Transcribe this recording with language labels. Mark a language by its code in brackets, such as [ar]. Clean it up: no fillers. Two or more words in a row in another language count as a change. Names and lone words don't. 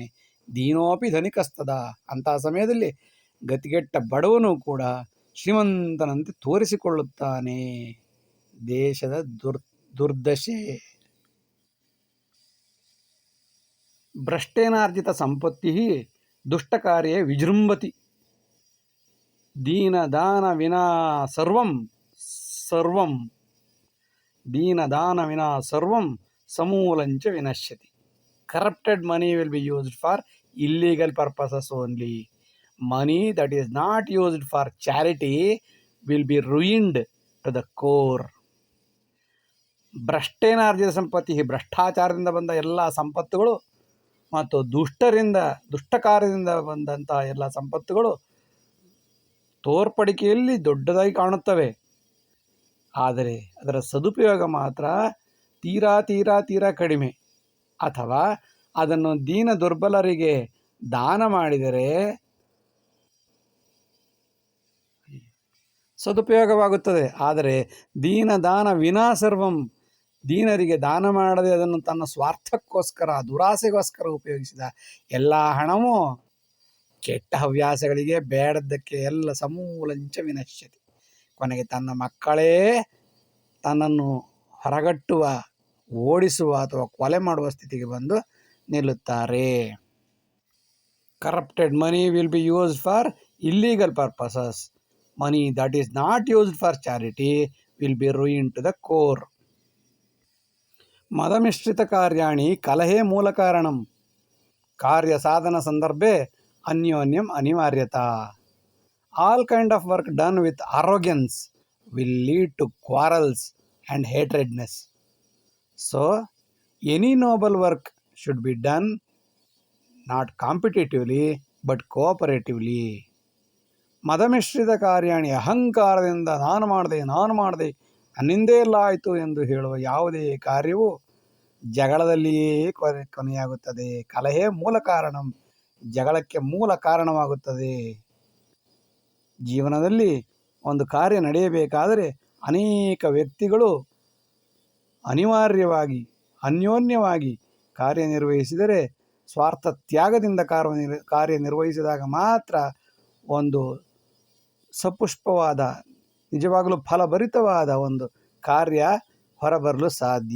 [sa] ದೀನೋಪಿ ಧನಿಕಸ್ತದ, [kn] ಅಂತಹ ಸಮಯದಲ್ಲಿ ಗತಿಗೆಟ್ಟ ಬಡವನು ಕೂಡ ಶ್ರೀಮಂತನಂತೆ ತೋರಿಸಿಕೊಳ್ಳುತ್ತಾನೆ. ದೇಶದ ದುರ್ದಶೆ. [sa] ಭ್ರಷ್ಟೇನಾರ್ಜಿತ ಸಂಪತ್ತಿ ದುಷ್ಟಕಾರ್ಯೇ ವಿಜೃಂಭತಿ. ದೀನದಾನ ವಿನಾ ಸರ್ವಂ ಸಮೂಲಂಚ ವಿನಶ್ಯತಿ. [en] Corrupted money will be used for illegal purposes only. Money that is not used for charity will be ruined to the core. [sa] ಭ್ರಷ್ಟೇನಾರ್ಜಿತ ಸಂಪತ್ತಿ, [kn] ಭ್ರಷ್ಟಾಚಾರದಿಂದ ಬಂದ ಎಲ್ಲ ಸಂಪತ್ತುಗಳು ಮತ್ತು ದುಷ್ಟ ಕಾರ್ಯದಿಂದ ಬಂದಂತಹ ಎಲ್ಲ ಸಂಪತ್ತುಗಳು ತೋರ್ಪಡಿಕೆಯಲ್ಲಿ ದೊಡ್ಡದಾಗಿ ಕಾಣುತ್ತವೆ, ಆದರೆ ಅದರ ಸದುಪಯೋಗ ಮಾತ್ರ ತೀರಾ ತೀರಾ ತೀರಾ ಕಡಿಮೆ. ಅಥವಾ ಅದನ್ನು ದೀನ ದುರ್ಬಲರಿಗೆ ದಾನ ಮಾಡಿದರೆ ಸದುಪಯೋಗವಾಗುತ್ತದೆ. [sa] ಆದರೆ ದೀನದಾನ ವಿನಾ ಸರ್ವಂ, [kn] ದೀನರಿಗೆ ದಾನ ಮಾಡದೆ ಅದನ್ನು ತನ್ನ ಸ್ವಾರ್ಥಕ್ಕೋಸ್ಕರ, ದುರಾಸೆಗೋಸ್ಕರ ಉಪಯೋಗಿಸಿದ ಎಲ್ಲ ಹಣವೂ ಕೆಟ್ಟ ಹವ್ಯಾಸಗಳಿಗೆ, ಬೇಡದ್ದಕ್ಕೆ ಎಲ್ಲ [sa] ಸಮೂಲಂಚ ವಿನಶ್ಯತಿ. [kn] ಕೊನೆಗೆ ತನ್ನ ಮಕ್ಕಳೇ ತನ್ನನ್ನು ಹೊರಗಟ್ಟುವ, ಓಡಿಸುವ ಅಥವಾ ಕೊಲೆ ಮಾಡುವ ಸ್ಥಿತಿಗೆ ಬಂದು ನಿಲ್ಲುತ್ತಾರೆ. [en] Corrupted money will be used for illegal purposes. Money that is not used for charity will be ruin to the core. [sa] ಮದಮಿಶ್ರಿತ ಕಾರ್ಯಾಣಿ ಕಲಹೇ ಮೂಲ ಕಾರಣಂ. ಕಾರ್ಯ ಸಾಧನ ಸಂದರ್ಭೆ ಅನ್ಯೋನ್ಯಂ ಅನಿವಾರ್ಯತಾ. [en] All kind of work done with arrogance will lead to quarrels and hatredness. So, any noble work should be done not competitively but cooperatively. [sa] ಮದಮಿಶ್ರಿತ ಕಾರ್ಯಾಣಿ, [kn] ಅಹಂಕಾರದಿಂದ ನಾನು ಮಾಡಿದೆ ನನ್ನಿಂದೇ ಎಲ್ಲ ಆಯಿತು ಎಂದು ಹೇಳುವ ಯಾವುದೇ ಕಾರ್ಯವು ಜಗಳದಲ್ಲಿಯೇ ಕೊನೆಯಾಗುತ್ತದೆ. [sa] ಕಲಹೇ ಮೂಲ ಕಾರಣಂ, [kn] ಜಗಳಕ್ಕೆ ಮೂಲ ಕಾರಣವಾಗುತ್ತದೆ. ಜೀವನದಲ್ಲಿ ಒಂದು ಕಾರ್ಯ ನಡೆಯಬೇಕಾದರೆ ಅನೇಕ ವ್ಯಕ್ತಿಗಳು ಅನಿವಾರ್ಯವಾಗಿ ಅನ್ಯೋನ್ಯವಾಗಿ ಕಾರ್ಯನಿರ್ವಹಿಸಿದರೆ, ಸ್ವಾರ್ಥ ತ್ಯಾಗದಿಂದ ಕಾರ್ಯನಿರ್ವಹಿಸಿದಾಗ ಮಾತ್ರ ಒಂದು ಸಪುಷ್ಪವಾದ, ನಿಜವಾಗಲೂ ಫಲಭರಿತವಾದ ಒಂದು ಕಾರ್ಯ ಹೊರಬರಲು ಸಾಧ್ಯ.